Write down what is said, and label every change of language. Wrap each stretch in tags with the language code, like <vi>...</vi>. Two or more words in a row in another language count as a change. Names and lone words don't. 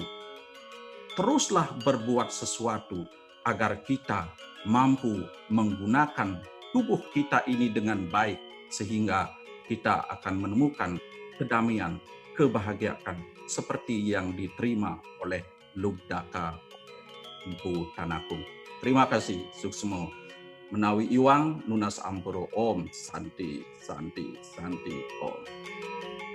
<id>Teruslah berbuat sesuatu agar kita mampu menggunakan tubuh kita ini dengan baik, sehingga kita akan menemukan kedamaian, kebahagiaan seperti yang diterima oleh Lubdaka Empu Tanaku. Terima kasih, suksmo.</id> <ban>Menawi iwang nunas ampuro</ban> <sa>om, santi, santi, santi, om.</sa>